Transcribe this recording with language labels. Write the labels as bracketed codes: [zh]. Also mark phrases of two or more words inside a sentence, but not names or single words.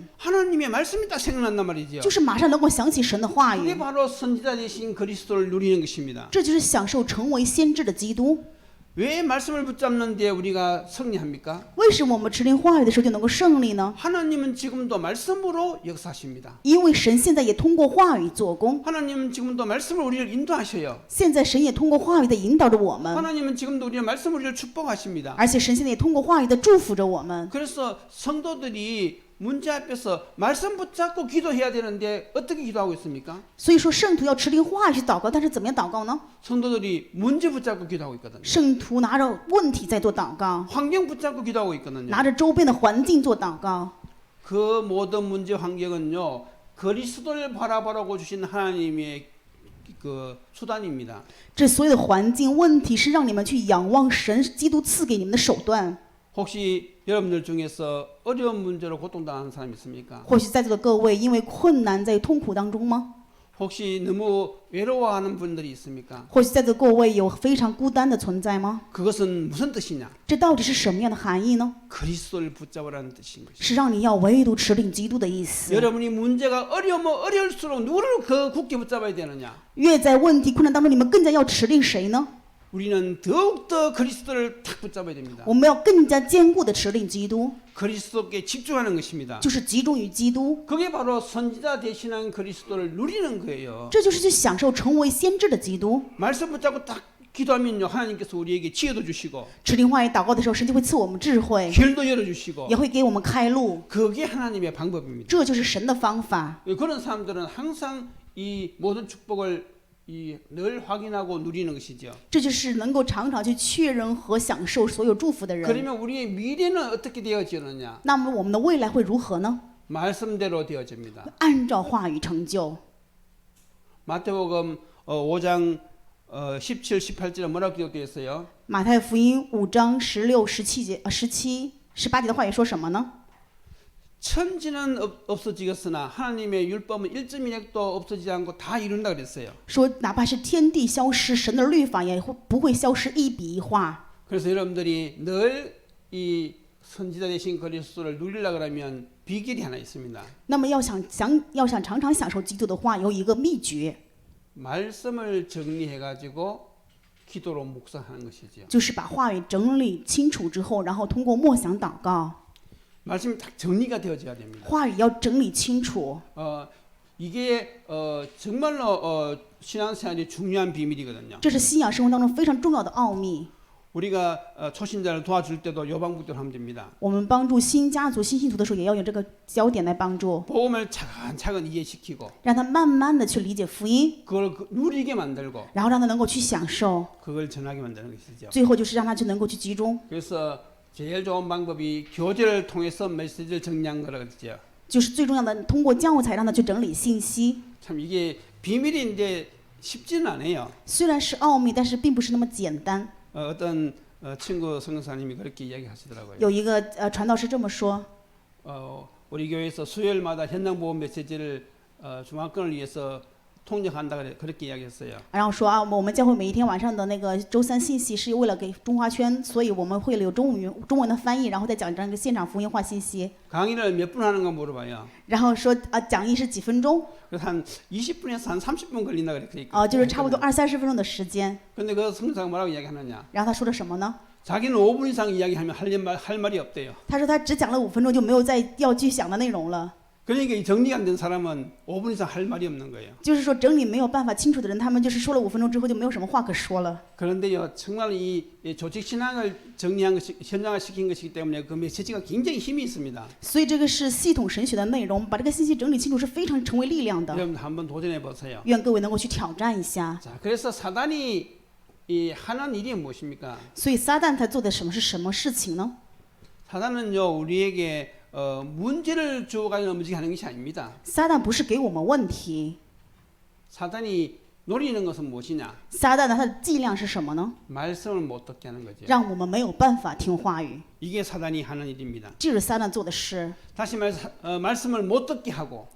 [ko] 하나님의 말씀이 딱 생각난단 말이죠. [zh] 就是马上能够想起神的话 [ko] 그게 [zh] 语。 [ko] 바로 선지자 되신 그리스도를 누리는 것입니다. [zh] 这就是享受成为先知的基督。 [ko] 왜 말씀을 붙잡는데 우리가 승리합니까? [zh] 为什么我们持定话语的时候就能够胜利呢？ [ko] 하나님은 지금도 말씀으로 역사하십니다. [zh] 因为神现在也通过话语做工， [ko] 하나님은 지금도 말씀을 우리를 인도하셔요. [zh] 现在神也通过话语在引导着我们， [ko] 하나님은 지금도 우리의 말씀을 우리를 축복하십니다. [zh] 而且神现在也通过话语在祝福着我们。 [ko] 그래서 성도들이 문제 앞에서 말씀 붙잡고 기도해야 되는데 어떻게 기도하고 있습니까? [zh] 所以说，圣徒要持定话语去祷告，但是怎么样祷告呢？ [ko] 성도들이 문제 붙잡고 기도하고 있거든요. [zh] 圣徒拿着问题在做祷告， [ko] 환경 붙잡고 기도하고 있거든요. [zh] 拿着周边的环境做祷告。 [ko] 그 모든 문제 환경은요 그리스도를 바라보라고 주신 하나님의 그 수단입니다. [zh] 这所有的环境问题是让你们去仰望神基督赐给你们的手段。 [ko] 혹시 여러분들 중에서 어려운 문제로 고통당하는 사람이 있습니까? [zh] 或许在座的各位因为困难在痛苦当中吗？ [ko] 혹시 너무 외로워하는 분들이 있습니까? [zh] 或许在座的各位有非常孤单的存在吗？ [ko] 그것은 무슨 뜻이냐? [zh] 这到底是什么样的含义呢？ [ko] 그리스도를 붙잡으라는 뜻인 것입니다. [zh] 是让你要唯独持定基督的意思。 [ko] 여러분이 문제가 어려우면 어려울수록 누구를 그 굳게 붙잡아야 되느냐? [zh] 越在问题困难当中，你们更加要持定谁呢？ [ko] 우리는 더욱더 그리스도를 탁 붙잡아야 됩니다. [zh] 我们要更加坚固的持定基督， [ko] 그리스도께 집중하는 것입니다. [zh] 就是集中于基督， [ko] 그게 바로 선지자 대신한 그리스도를 누리는 거예요. [zh] 这就是去享受成为先知的基督。 [ko] 말씀 붙잡고 딱 기도하면요, 하나님께서 우리에게 지혜도 주시고 [zh] 持定话语祷告的时候，神就会赐我们智慧， [ko] 길도 열어주시고 [zh] 也会给我们开路， [ko] 그게 하나님의 방법입니다. [zh] 这就是神的方法。 [ko] 그런 사람들은 항상 이 모든 축복을 늘 확인하고 누리는 것이죠. [zh] 这就是能够常常去确认和享受所有祝福的人。 [ko] 그러면 우리의 미래는 어떻게 되어지느냐? [zh] 那么我们的未来会如何呢？ [ko] 말씀대로 되어집니다. [zh] 按照话语成就。 [ko] 마태복음 5장 17, 18절에 뭐라고 기록되어 있어요? [zh] 马太福音5章16、17节、17、18节的话语说什么呢？ [ko] 천지는 없어지겠으나 하나님의 율법은 1.1핵도 없어지지 않고 다 이룬다 그랬어요. [zh] 说哪怕是天地消失，神的律法也会不会消失一笔一画。 [ko] 그래서 여러분들이 늘 이 선지자 대신 그리스도를 누리려고 하면 비결이 하나 있습니다. [zh] 那么要想常常享受基督的话，有一个秘诀， [ko] 말씀을 정리해 가지고 기도로 묵상하는 것이죠. [zh] 就是把话语整理清楚之后，然后通过默想祷告， [ko] 말씀이 딱 정리가 되어져야 됩니다. [zh] 话语要整理清楚。 [ko] 이게 정말로 신앙생활이 중요한 비밀이거든요. [zh] 这是信仰生活当中非常重要的奥秘。 [ko] 우리가 초신자를 도와줄 때도 요방북대로 하면 됩니다. [zh] 我们帮助新家族、新信徒的时候，也要用这个焦点来帮助， [ko] 복음을 차근차근 이해시키고 [zh] 让他慢慢的去理解福音， [ko] 그걸 누리게 만들고 [zh] 然后让他能够去享受， [ko] 그걸 전하게 만드는 것이죠. [zh] 最后就是让他去能够去集中。 [ko] 그래서 제일 좋은 방법이 교제를 통해서 메시지를 정리한 거라 그랬죠. [zh] 就是最重要的，通过教材让他去整理信息。 [ko] 참 이게 비밀인데 쉽지는 않아요. [zh] 虽然是奥秘，但是并不是那么简单。 [ko] 어떤 친구 성교사님이 그렇게 이야기하시더라고요. [zh] 有一个传道师这么说， [ko] 우리 교회에서 수요일마다 현장보험 메시지를 중앙권을 위해서 통역한다 그렇게 이야기했어요. [zh] 然后说啊，我们教会每一天晚上的那个周三信息是为了给中华圈，所以我们会有中文的翻译，然后再讲这个现场福音化信息。 [ko] 강의를 몇 분 하는가 물어봐요. [zh] 然后说讲义是几分钟？ [ko] 그래서 한 20분에서 한 30분 걸린다 그랬으니까. [zh] 就是差不多20-30分钟的时间。 [ko] 근데 그 성사가 뭐라고 이야기하느냐? [zh] 然后他说的什么呢？ [ko] 자기는 5분 이상 이야기하면 할 말이 없대요. [zh] 他说他只讲了5分钟就没有再要去想的内容了。 [ko] 그러니까 이 정리가 안 된 사람은 5분 이상 할 말이 없는 거예요. [zh] 就是说整理没有办法清楚的人，他们就是说了5分钟之后就没有什么话可说了。 [ko] 그런데요, 정말 이 조직 신앙을 정리한 것이 현장화시킨 것이기 때문에 그 메시지가 굉장히 힘이 있습니다. [zh] 所以这个是系统神学的内容，把这个信息整理清楚是非常成为力量的。 [ko] 여러분 한번 도전해 보세요. [zh] 愿各位能够去挑战一下。 [ko] 자, 그래서 사단이 이 하는 일이 무엇입니까? [zh] 所以撒旦他做的是什么事情呢？ [ko] 사단은요 우리에게 문제를 주어가지고 움직이는 것이 아닙니다. [zh] 撒旦不是给我们问题， [ko] 사단이 노리는 것은 무엇이냐? [zh] 撒旦呢他的伎俩是什么呢？ [ko] 말씀을 못 듣게 하는 거죠. [zh] 让我们没有办法听话语， [ko] 이게 사단이 하는 일입니다. [zh] 这是撒旦做的事， [ko] 다시 말씀을 못 듣게 하고